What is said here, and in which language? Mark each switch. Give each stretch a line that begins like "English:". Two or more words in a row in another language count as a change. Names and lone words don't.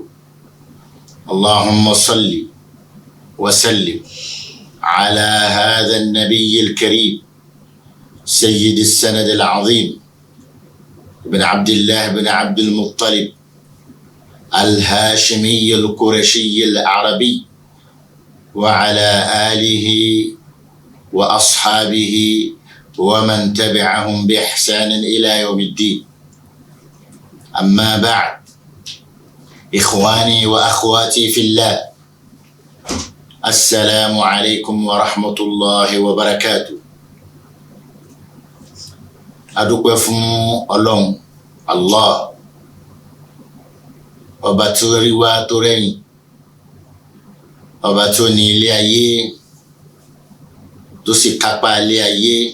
Arabic: اللهم صل وسلم على هذا النبي الكريم سيد السند العظيم بن عبد الله بن عبد المطلب الهاشمي القرشي العربي وعلى آله وأصحابه ومن تبعهم بإحسان إلى يوم الدين. أما بعد، إخواني وأخواتي في الله، السلام عليكم ورحمة الله وبركاته.
Yoruba: adúpẹ́ fún Ọlọ́run Allah ọba tó rí wa tó rẹ́yìn, ọba tó ní ilé ayé tó sì kápá ilé ayé,